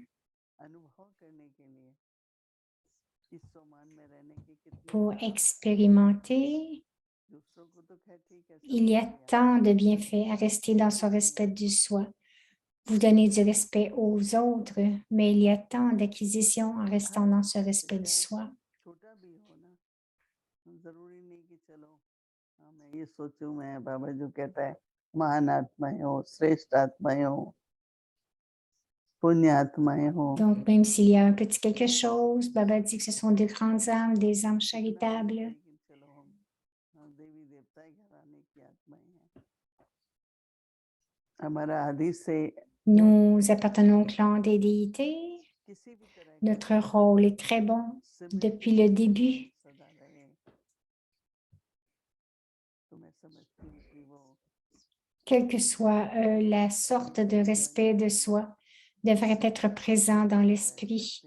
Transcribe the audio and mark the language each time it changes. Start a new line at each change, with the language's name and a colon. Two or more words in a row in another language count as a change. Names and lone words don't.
French: Pour expérimenter, il y a tant de bienfaits à rester dans son respect du soi. Vous donnez du respect aux autres, mais il y a tant d'acquisitions en restant dans ce respect du soi.
Hindi: मैं ये सोचूं मैं बाबा जो कहता है महान आत्माएं हो श्रेष्ठ आत्माएं हो पुण्य आत्माएं हो
French: Donc, même s'il y a un petit quelque chose, Baba dit que ce sont des grandes âmes, des âmes charitables.
Hindi: लेकिन चलो हम देवी देवता घराने की आत्माएं हैं हमारा आदि से
French: Nous appartenons au clan des déités. Notre rôle est très bon depuis le début. Quelle que soit la sorte de respect de soi, devrait être présent dans l'esprit.